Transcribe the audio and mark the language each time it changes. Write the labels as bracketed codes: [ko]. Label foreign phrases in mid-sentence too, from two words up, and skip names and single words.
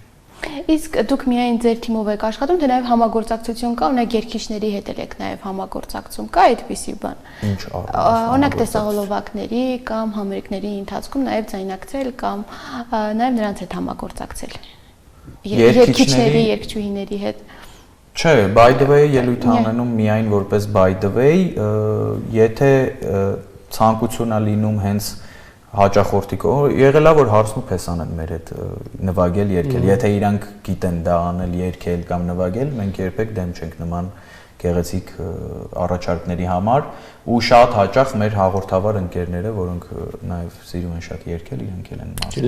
[hy] Իսկ դուք միայն ձեր թիմով եք աշխատում, թե նաև համագործակցություն կա, օրինակ երգիչների հետ եք նաև համագործակցում, կա այդպիսի բան։ Ինչ օրինակ տեսահոլովակների կամ համերգների ընթացքում նաև ձայնակցել կամ նաև նրանց հետ համագործակցել։ Երգիչների, երգչուհիների հետ։ Չէ, by the way ելույթ անենում միայն որպես by the way, եթե ցանկություն է լինում հենց հաճախորդիկով եղել է որ հարցնում փեսան են մեր հետ նվագել երգել եթե իրանք գիտեն դա անել երգել կամ նվագել մենք երբեք դեմ չենք նման գեղեցիկ առաջարկների համար ու շատ հաճախ մեր հաղորդավար ընկերները որոնք նաև սիրում են շատ երգել իրանք էլ են մասնակցում